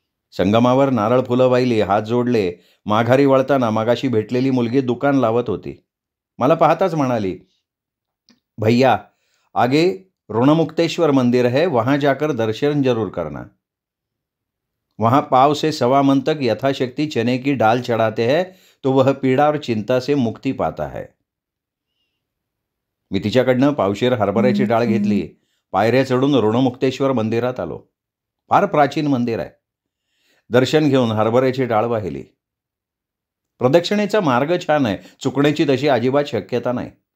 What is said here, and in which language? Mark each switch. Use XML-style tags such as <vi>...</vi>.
<mr>संगमावर नारळ फुलं वाहिली, हात जोडले. माघारी वळताना मागाशी भेटलेली मुलगी दुकान लावत होती. मला पाहताच म्हणाली,</mr> <hi>भैया आगे ऋणमुक्तेश्वर मंदिर है, वहां जाकर दर्शन जरूर करना. वहां पाव से सवा मन तक यथाशक्ति चने की डाल चढ़ाते हैं तो वह पीड़ा और चिंता से मुक्ति पाता है.</hi> <mr>मी तिच्याकडनं पावशेर हरभऱ्याची डाळ घेतली. पायऱ्या चढून ऋणमुक्तेश्वर मंदिरात आलो. फार प्राचीन मंदिर आहे. दर्शन घेऊन हरभऱ्याची डाळ वाहिली. प्रदक्षिणेचा मार्ग छान आहे, चुकण्याची तशी अजिबात शक्यता नाही.</mr>